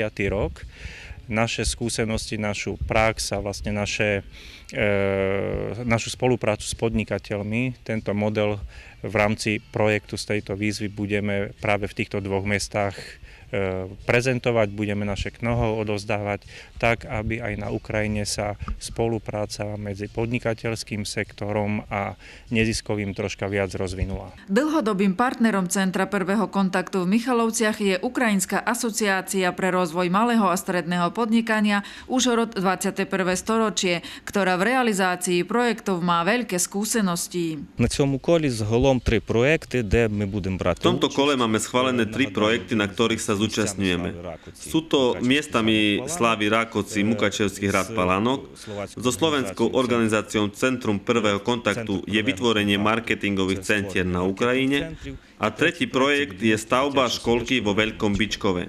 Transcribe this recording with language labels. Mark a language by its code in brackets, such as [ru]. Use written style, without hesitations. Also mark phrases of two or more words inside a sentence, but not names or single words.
[sk] rok. Naše skúsenosti, našu prax a vlastne našu spoluprácu s podnikateľmi, tento model v rámci projektu z tejto výzvy budeme práve v týchto dvoch mestách prezentovať, budeme naše know-how odovzdávať tak, aby aj na Ukrajine sa spolupráca medzi podnikateľským sektorom a neziskovým troška viac rozvinula. Dlhodobým partnerom Centra prvého kontaktu v Michalovciach je Ukrajinská asociácia pre rozvoj malého a stredného podnikania Užhorod 21. storočie, ktorá v realizácii projektov má veľké skúsenosti. [uk] Na цьому колі загалом 3 проекти, де ми будемо брати. [sk] V tomto kole máme schválené 3 projekty, na ktorých sa zúčastňujeme. Sú to miestami slávy Rákoci, Mukačevský hrad Palánok. So slovenskou organizáciou Centrum prvého kontaktu je vytvorenie marketingových centier na Ukrajine. A tretí projekt je stavba školky vo Veľkom Bičkove.